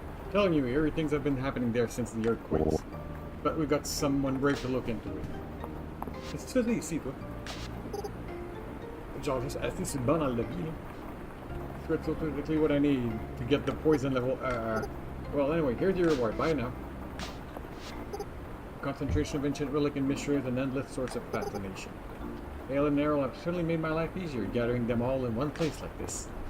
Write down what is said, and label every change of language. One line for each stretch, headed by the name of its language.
English: Telling you, eerie things have been happening there since the earthquakes. But we got someone brave to look into it.
French: Qu'est-ce que tu faisais ici, toi? Genre, juste assis sur le banc dans le lobby, là.
English: That's exactly what I need to get the poison level. Well, anyway, here's your reward. Bye now. Concentration of ancient relic in Mistria is an endless source of fascination. Ale and Errol have certainly made my life easier, gathering them all in one place like this.